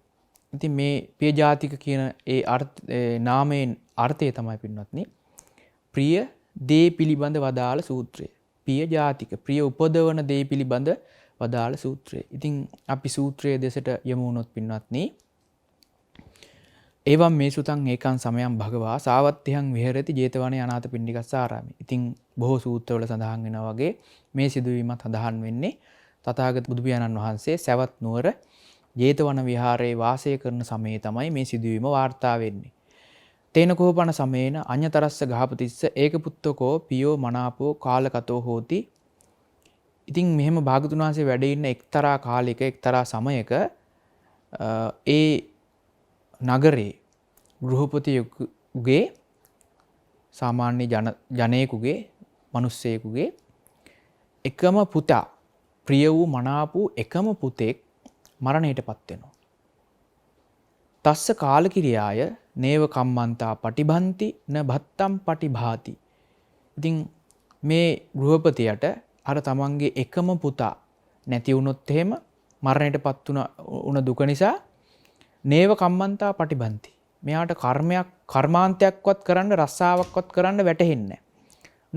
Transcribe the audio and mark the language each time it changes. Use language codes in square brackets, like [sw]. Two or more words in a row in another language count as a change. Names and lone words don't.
[si] ඉතින් මේ පියජාතික කියන ඒ නාමයෙන් අර්ථය තමයි පින්වත්නි, ප්‍රිය දේ පිළිබඳ වදාළ සූත්‍රය. පියජාතික, ප්‍රිය උපදවන දේ පිළිබඳ වදාළ සූත්‍රය. ඉතින් අපි සූත්‍රයේ දෙසට යමු වුණොත් පින්වත්නි, [pi] එවම් මේ සුතං ඒකං සමයං භගවා සාවත්තිහං විහෙරති ජේතවනේ අනාථපිණ්ඩිකස්සාරාමේ. [si] ඉතින් බොහෝ සූත්‍රවල සඳහන් වෙනා වගේ මේ සිදුවීමත් සඳහන් වෙන්නේ තථාගත බුදු පියාණන් වහන්සේ සවැත් නුවර ජේතවන විහාරයේ වාසය කරන සමයේ තමයි මේ සිදුවීම වාර්තා වෙන්නේ. [pi] තේන කෝපන සමේන අඤ්‍යතරස්ස ගහපතිස්ස ඒකපුත්තකෝ පියෝ මනාපෝ කාලකතෝ හෝති. [si] ඉතින් මෙහෙම භාගතුන් වහන්සේ වැඩ ඉන්න එක්තරා කාලයක, එක්තරා සමයක ඒ නගරේ ගෘහපතියෙකුගේ, සාමාන්‍ය ජනයෙකුගේ, මිනිස්සෙකුගේ එකම පුතා, ප්‍රිය වූ මනාප වූ එකම පුතෙක් මරණයටපත් වෙනවා. [pi] තස්ස කාලකිරියාය නේව කම්මන්තා පටිභන්ති න භත්තම් පටිභාති. [si] ඉතින් මේ ගෘහපතියට අර තමන්ගේ එකම පුතා නැති වුණොත් එහෙම මරණයටපත් වුණ දුක නිසා [pi] නේව කම්මන්තා පටිභන්ති. [si] මෙයාට කර්මාන්තයක්වත් කරන්න රස්සාවක්වත් කරන්න වැටහෙන්නේ නැහැ.